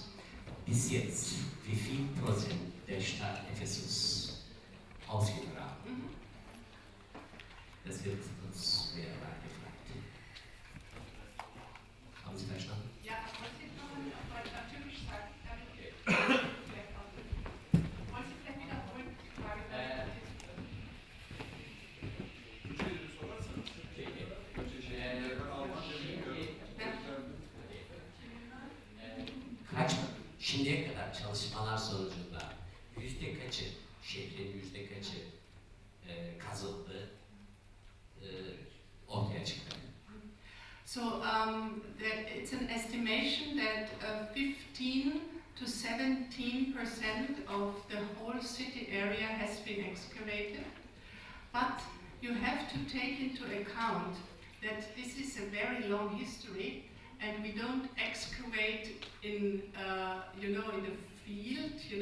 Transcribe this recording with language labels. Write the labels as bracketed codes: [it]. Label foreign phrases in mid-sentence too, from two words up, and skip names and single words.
[de] Bis jetzt, wie viel Prozent der Stadt Ephesus ausgegraben? Das wird uns mehr nachgefragt. Haben Sie verstanden? Ja, wollen Sie nochmal auf Türkisch sagen? Wollen Sie vielleicht wiederholen die Frage? [tr] Şimdiye kadar çalışmalar sonucunda yüzde kaçı, şehrin yüzde kaçı kazıldı, ortaya çıktı? [en] So it's an estimation that 15 to 17% of the whole city area has been excavated, but you have to take into account that this is a very long history, and we don't excavate in in the field.